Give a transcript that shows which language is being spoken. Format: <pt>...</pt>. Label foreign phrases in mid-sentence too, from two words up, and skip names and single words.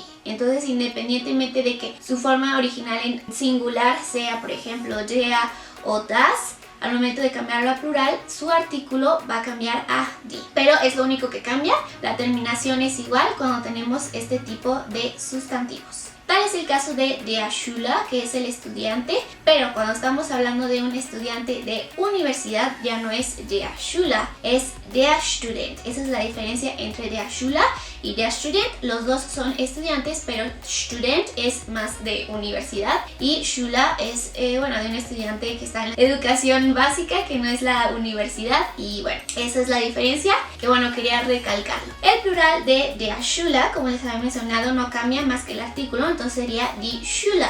<es>Entonces, independientemente de que su forma original en singular sea, por ejemplo, der o das, al momento de cambiarlo a plural, su artículo va a cambiar a die. Pero es lo único que cambia. La terminación es igual cuando tenemos este tipo de sustantivos. Tal es el caso de</es> <de>der Schüler,</de> <es>que es el estudiante, pero cuando estamos hablando de un estudiante de universidad ya no es</es> <de>der Schüler,</de> <es>es</es> <de>der Student.</de> <es>Esa es la diferencia entre</es> <de>der Schüler</de> <es>y</es> <de>der Student.</de> <es>Los dos son estudiantes, pero Student es más de universidad y Schüler es de un estudiante que está en la educación básica, que no es la universidad. Y bueno, esa es la diferencia que quería recalcarlo. El plural de</es> <de>der Schüler,</de> <es>como les había mencionado, no cambia más que el artículo, entonces sería</es> <de>die Schüler.</de>